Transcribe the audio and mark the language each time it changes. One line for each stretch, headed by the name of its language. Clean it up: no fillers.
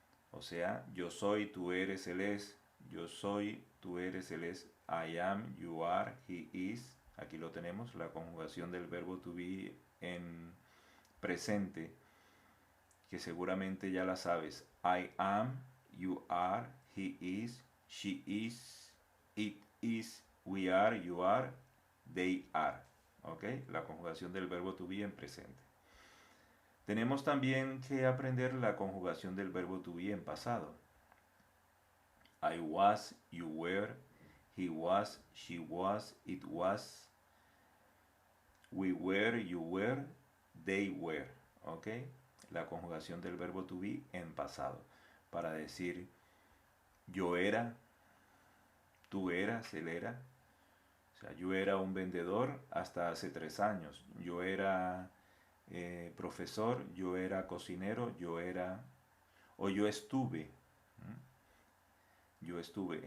Spanish: O sea, yo soy, tú eres, él es. Yo soy, tú eres, él es.
English: I am, you are, he is.
Spanish: Aquí lo tenemos, la conjugación del verbo to be en presente, que seguramente ya la sabes.
English: I am, you are, he is, she is, it is, we are, you are, they are. ¿Ok?
Spanish: La conjugación del verbo to be en presente. Tenemos también que aprender la conjugación del verbo to be en pasado.
English: I was, you were, he was, she was, it was, we were, you were, they were. ¿Ok?
Spanish: La conjugación del verbo to be en pasado. Para decir yo era, tú eras, él era. O sea, yo era un vendedor hasta hace 3 años. Yo era profesor, yo era cocinero, yo era o yo estuve. Yo estuve.